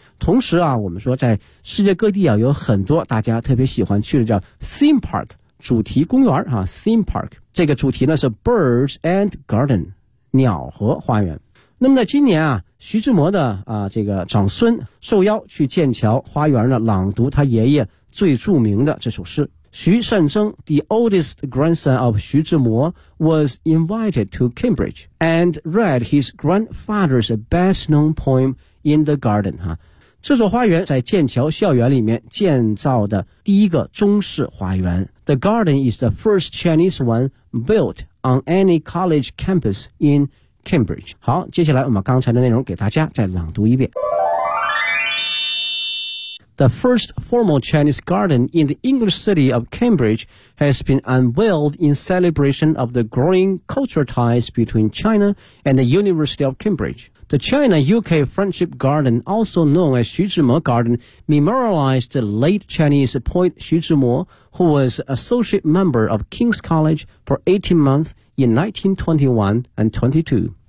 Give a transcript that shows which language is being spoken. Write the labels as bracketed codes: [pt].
[zh] 同时啊我们说在世界各地啊有很多大家特别喜欢去的叫 theme park,主题公园啊 theme park, 这个主题呢是 [en] birds and garden, [zh] 鸟和花园。那么在今年啊徐志摩的啊这个长孙受邀去剑桥花园呢朗读他爷爷最著名的这首诗。 [en] 徐善曾 the oldest grandson of 徐志摩 was invited to Cambridge and read his grandfather's best known poem in the garden, 啊。 [zh] 这座花园在剑桥校园里面建造的第一个中式花园。 [en] The garden is the first Chinese one built on any college campus in Cambridge. [zh] 好，接下来我们刚才的内容给大家再朗读一遍。 [en] The first formal Chinese garden in the English city of Cambridge has been unveiled in celebration of the growing cultural ties between China and the University of Cambridge. The China-UK Friendship Garden, also known as 徐志摩 Garden, memorialized the late Chinese poet 徐志摩, who was associate member of King's College for 18 months in 1921 and 22.